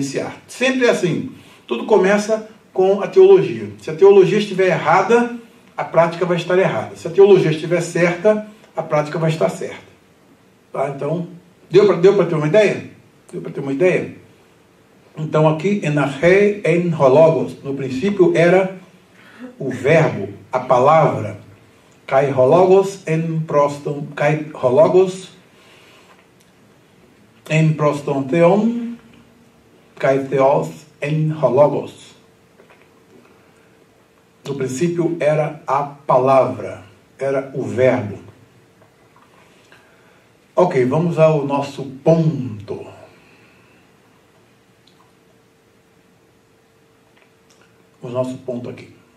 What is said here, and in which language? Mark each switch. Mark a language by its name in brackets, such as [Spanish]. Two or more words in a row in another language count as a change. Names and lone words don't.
[Portuguese] Sempre é assim, Tudo começa com a teologia. Se a teologia estiver errada, a prática vai estar errada. Se a teologia estiver certa, a prática vai estar certa. Tá? Então, deu para ter uma ideia? Deu para ter uma ideia? Então aqui, [Greek] Ἐν ἀρχῇ ἦν ὁ λόγος, [Portuguese] no princípio era o verbo, a palavra, [Greek] καὶ ὁ λόγος ἦν πρὸς τὸν, καὶ ὁ λόγος ἦν πρὸς τὸν θεόν, καὶ θεὸς ἦν ὁ λόγος. [Portuguese] No princípio era a palavra, era o verbo. Ok, vamos ao nosso ponto. O nosso ponto aqui.